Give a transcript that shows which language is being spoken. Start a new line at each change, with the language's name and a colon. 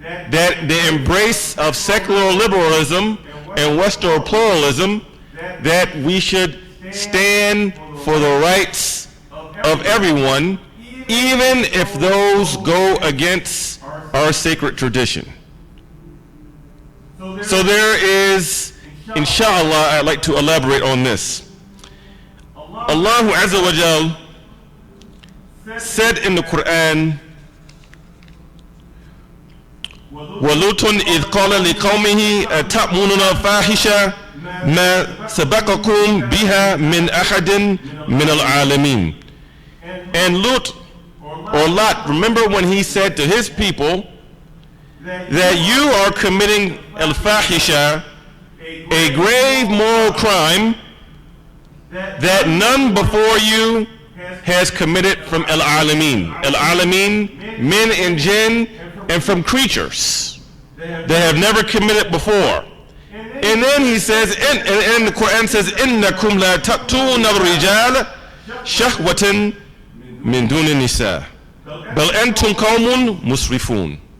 English: that the embrace of secular liberalism and Western pluralism, that we should stand for the rights of everyone, even if those go against our sacred tradition. So there is, inshallah, I'd like to elaborate on this. Allah Azza wa Jal said in the Quran,
Arabic: وَلُوتٌ إِذْ قَالَ لِقَوْمِهِ أَتَأْمُرُونَ الْفَاحِشَةَ مَا سَبَقَكُم بِهَا مِنْ أَحَدٍ مِنَ الْعَالَمِينَ.
English: And Lut, or Lot, remember when he said to his people that you are committing al-fahisha, a grave moral crime that none before you has committed from al-alamin. Al-alamin, men and jinn, and from creatures that have never committed before. And then he says, and the Quran says,
Arabic: إِنَّكُمْ لَا تَأْتُونَ الرِّجَالَ شَهْوَةً مِنْ دُونِ النِّسَاءِ بَلْ أَنْتُمْ قَوْمٌ مُسْرِفُونَ.